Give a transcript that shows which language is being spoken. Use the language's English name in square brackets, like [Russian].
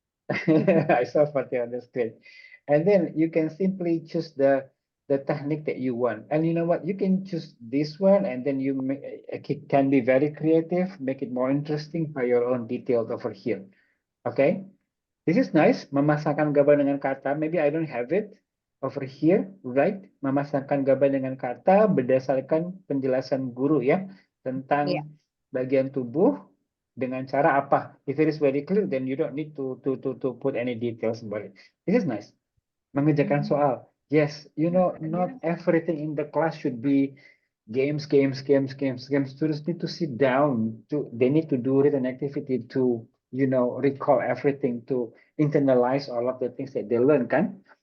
[English] I saw Fatih on the screen. And then you can simply choose the technique that you want. And you know what? You can choose this one, and then you can be very creative, make it more interesting by your own details over here. Okay? This is nice. [Indonesian] Memasangkan gambar dengan kata. [English] Maybe I don't have it over here, right? [Indonesian] Memasangkan gambar dengan kata berdasarkan penjelasan guru ya tentang bagian tubuh dengan cara apa. [English] If it is very clear, then you don't need to put any details about it. This is nice. [Indonesian] Mengerjakan soal. [English] Yes, you know, not everything in the class should be games. Students need to sit down. They need to do written activity to, you know, recall everything, to internalize all of the things that they learn, kan?